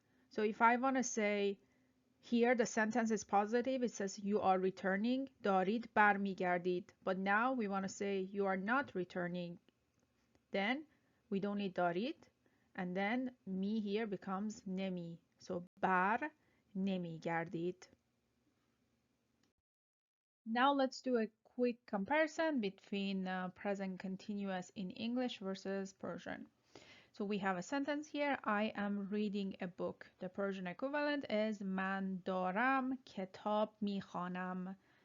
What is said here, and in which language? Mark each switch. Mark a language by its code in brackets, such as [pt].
[en] So if I want to say here the sentence is positive, it says you are returning, [fa] دارید برمیگردید. [en] But now we want to say you are not returning. Then we don't need دارید, and then me here becomes nemi. [fa] So بر نمیگردید. [en] Now let's do a quick comparison between present continuous in English versus Persian. So we have a sentence here, I am reading a book. The Persian equivalent is [fa] من دارم کتاب میخوانم.